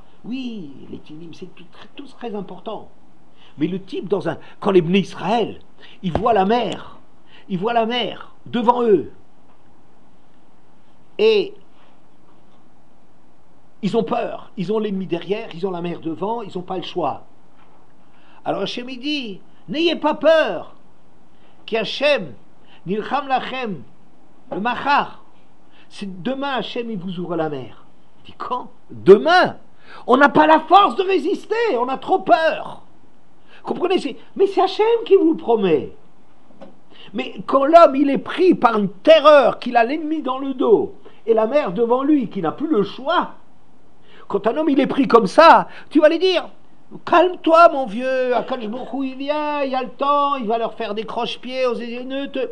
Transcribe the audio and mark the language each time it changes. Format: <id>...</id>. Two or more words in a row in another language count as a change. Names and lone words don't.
<fr>Oui, les tinim, c'est tout très important. Mais le type, quand les Bnei Israël, ils voient la mer devant eux, et ils ont peur, ils ont l'ennemi derrière, ils ont la mer devant, ils n'ont pas le choix. Alors Hachem il dit, n'ayez pas peur, qui Hachem,</fr> <he>נלחם לכם,</he> <fr>le machar, c'est demain Hachem il vous ouvre la mer. Il dit quand? Demain. On n'a pas la force de résister, on a trop peur. Comprenez? Mais c'est Hachem qui vous le promet. Mais quand l'homme il est pris par une terreur, qu'il a l'ennemi dans le dos, et la mer devant lui, qui n'a plus le choix, quand un homme il est pris comme ça, tu vas lui dire, calme-toi mon vieux,</fr> <he>הקדוש ברוך הוא,</he> <fr>il vient, il y a le temps, il va leur faire des croche-pieds aux énéneutes.</fr>